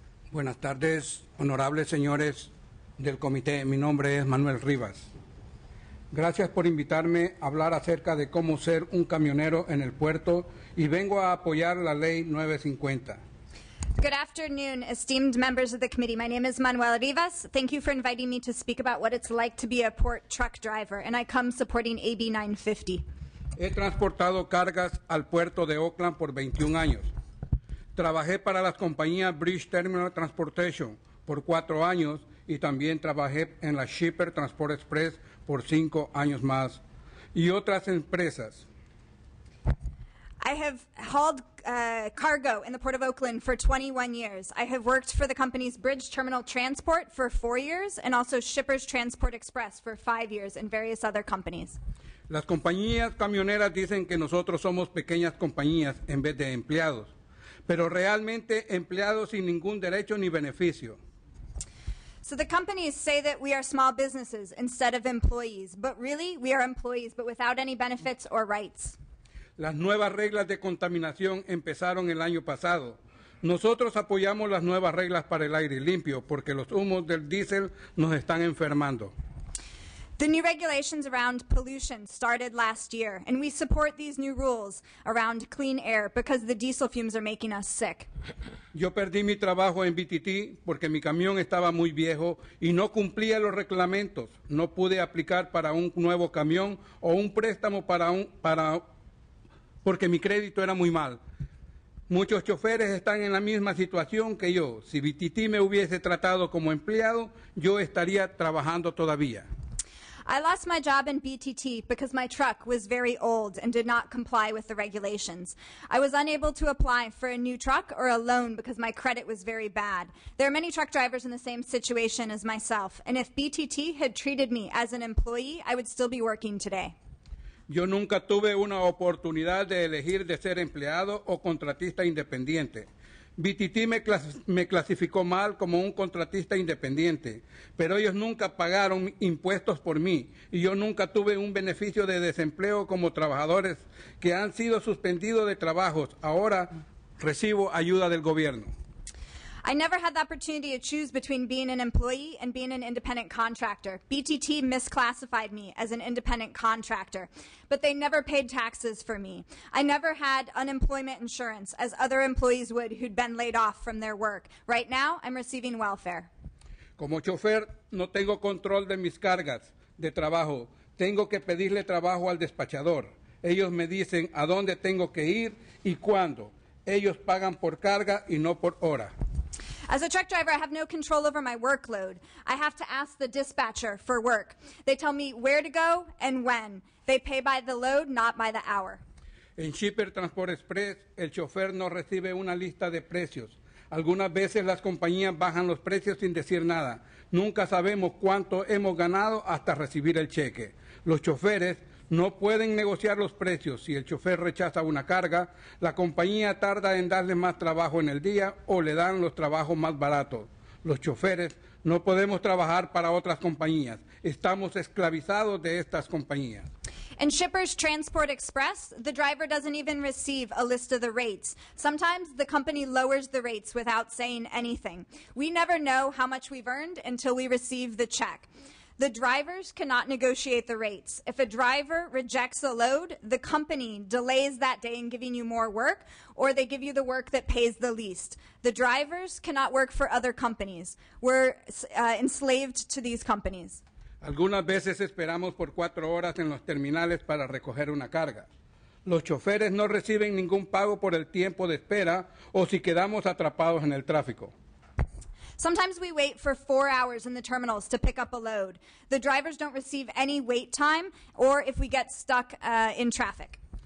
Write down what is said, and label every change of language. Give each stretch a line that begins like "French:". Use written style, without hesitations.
Spanish: Buenas tardes, honorables señores del comité. Mi nombre es Manuel Rivas. Gracias por invitarme a hablar acerca de cómo ser un camionero en el puerto y vengo a apoyar la ley 950.
English: Good afternoon, esteemed members of the committee. My name is Manuel Rivas. Thank you for inviting me to speak about what it's like to be a port truck driver, and I come supporting AB 950.
Spanish: He transportado cargas al puerto de Oakland por 21 años. Trabajé para las compañías Bridge Terminal Transportation por 4 años y también trabajé en la Shipper Transport Express por 5 años más y otras empresas.
English: I have hauled cargo in the Port of Oakland for 21 years. I have worked for the company's Bridge Terminal Transport for 4 years and also Shippers Transport Express for 5 years and various other companies.
Spanish: Las compañías camioneras dicen que nosotros somos pequeñas compañías en vez de empleados, pero realmente empleados sin ningún derecho ni beneficio.
English: So the companies say that we are small businesses instead of employees, but really we are employees but without any benefits or rights.
Spanish: Las nuevas reglas de contaminación empezaron el año pasado. Nosotros apoyamos las nuevas reglas para el aire limpio porque los humos del diésel nos están enfermando.
English: The new regulations around pollution started last year, and we support these new rules around clean air because the diesel fumes are making us sick.
Spanish: Yo perdí mi trabajo en BTT porque mi camión estaba muy viejo y no cumplía los reglamentos. No pude aplicar para un nuevo camión o un préstamo porque mi crédito era muy mal. Muchos choferes están en la misma situación que yo. Si BTT me hubiese tratado como empleado, yo estaría trabajando todavía.
English: I lost my job in BTT because my truck was very old and did not comply with the regulations. I was unable to apply for a new truck or a loan because my credit was very bad. There are many truck drivers in the same situation as myself, and if BTT had treated me as an employee, I would still be working today.
Spanish: Yo nunca tuve una oportunidad de elegir de ser empleado o contratista independiente. BTT me clasificó mal como un contratista independiente, pero ellos nunca pagaron impuestos por mí y yo nunca tuve un beneficio de desempleo como trabajadores que han sido suspendidos de trabajos. Ahora recibo ayuda del gobierno.
English: I never had the opportunity to choose between being an employee and being an independent contractor. BTT misclassified me as an independent contractor, but they never paid taxes for me. I never had unemployment insurance as other employees would who'd been laid off from their work. Right now, I'm receiving welfare.
Spanish: Como chofer, no tengo control de mis cargas de trabajo. Tengo que pedirle trabajo al despachador. Ellos me dicen a dónde tengo que ir y cuándo. Ellos pagan por carga y no por hora.
English: As a truck driver, I have no control over my workload. I have to ask the dispatcher for work. They tell me where to go and when. They pay by the load, not by the hour.
Spanish: En Shipper Transport Express, el chofer no recibe una lista de precios. Algunas veces las compañías bajan los precios sin decir nada. Nunca sabemos cuánto hemos ganado hasta recibir el cheque. Los choferes no pueden negociar los precios. Si el chofer rechaza una carga, la compañía tarda en darle más trabajo en el día o le dan los trabajos más baratos. Los choferes no podemos trabajar para otras compañías. Estamos esclavizados de estas compañías.
English: In Shippers Transport Express, the driver doesn't even receive a list of the rates. Sometimes the company lowers the rates without saying anything. We never know how much we've earned until we receive the check. The drivers cannot negotiate the rates. If a driver rejects a load, the company delays that day in giving you more work, or they give you the work that pays the least. The drivers cannot work for other companies. We're enslaved to these companies.
Spanish: Algunas veces esperamos por 4 horas en los terminales para recoger una carga. Los choferes no reciben ningún pago por el tiempo de espera o si quedamos atrapados en el tráfico.
English: Sometimes we wait for 4 hours in the terminals to pick up a load. The drivers don't receive any wait time or if we get stuck in traffic.